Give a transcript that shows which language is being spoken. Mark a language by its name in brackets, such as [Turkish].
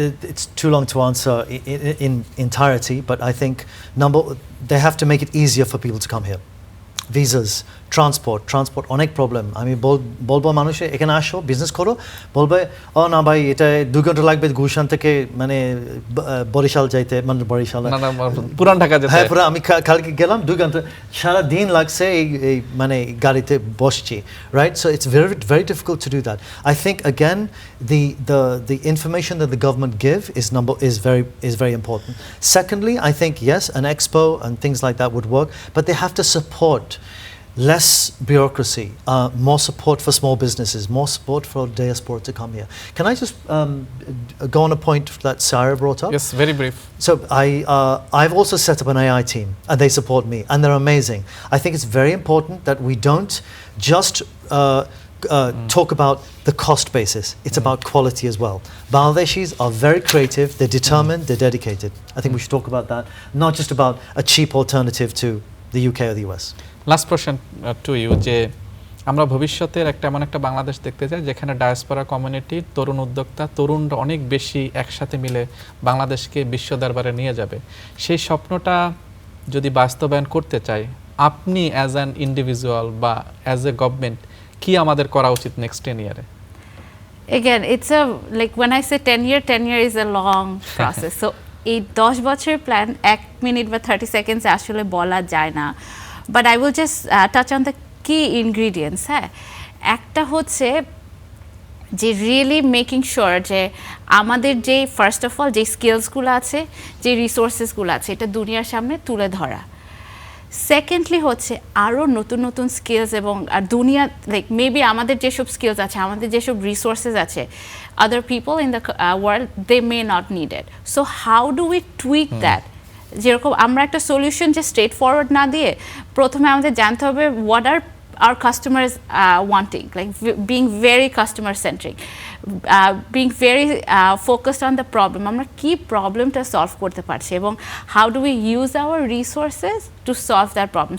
[English] It's too long to answer in entirety, but I think they have to make it easier for people to come here. [Bangla] Visas, transport অনেক problem. আমি বলবো মানুষে এখানে আসো business করো, বলবে ও না ভাই এটা 2 ঘন্টা লাগবে গুলশান থেকে মানে বরিশাল যাইতে, মানে বরিশাল পুরান ঢাকা যেতে। হ্যাঁ পুরো আমি কালকে গেলাম 2 ঘন্টা, সারা দিন লাগছে এই মানে গাড়িতে বসছি, right? [English] So it's very difficult to do that. I think again the information that the government give is very important. Secondly, I think yes, an expo and things like that would work, but they have to support less bureaucracy, more support for small businesses, more support for diaspora to come here. Can I just go on a point that Sarah brought up? Yes, very brief. So I've also set up an AI team and they support me and they're amazing. I think it's very important that we don't just talk about the cost basis. It's about quality as well. Bangladeshis are very creative, they're determined, they're dedicated. I think we should talk about that, not just about a cheap alternative to the UK or the US. Last question to you, [Bangla] যে আমরা ভবিষ্যতের এমন একটা বাংলাদেশ দেখতে চাই যেখানে diaspora community, তরুণ উদ্যোক্তা, তরুণরা অনেক বেশি একসাথে মিলে বাংলাদেশকে বিশ্ব দরবারে নিয়ে যাবে। সেই স্বপ্নটা যদি বাস্তবায়ন করতে চাই, আপনি [English] as an individual [Bangla] বা অ্যাজ এ গভর্নমেন্ট কি আমাদের করা উচিত নেক্সট 10 ইয়ারে? [English] Again, it's like when I say 10 year is a long process. [Bangla] So এই 10 বছর প্ল্যান 1 মিনিট বা 30 সেকেন্ডস আসলে বলা যায় না, [English] But I will just touch on the key ingredients. [Bangla] হ্যাঁ, একটা হচ্ছে যে রিয়েলি মেকিং শিওর যে আমাদের যে ফার্স্ট অফ অল যে স্কিলসগুলো আছে, যে রিসোর্সেসগুলো আছে, এটা দুনিয়ার সামনে তুলে ধরা। সেকেন্ডলি হচ্ছে আরও নতুন নতুন স্কিলস এবং দুনিয়া লাইক মেবি আমাদের যেসব স্কিলস আছে, আমাদের যেসব রিসোর্সেস আছে, [English] other people in the world they may not need it. So how do we tweak that? [Bangla] যেরকম আমরা একটা সলিউশন যে স্ট্রেট ফরওয়ার্ড না দিয়ে প্রথমে আমাদের জানতে হবে [English] what are our customers wanting, like being very customer centric, being very focused on the problem. [Bangla] আমরা কি প্রবলেমটা সলভ করতে পারছি এবং [English] how do we use our resources to solve that problem.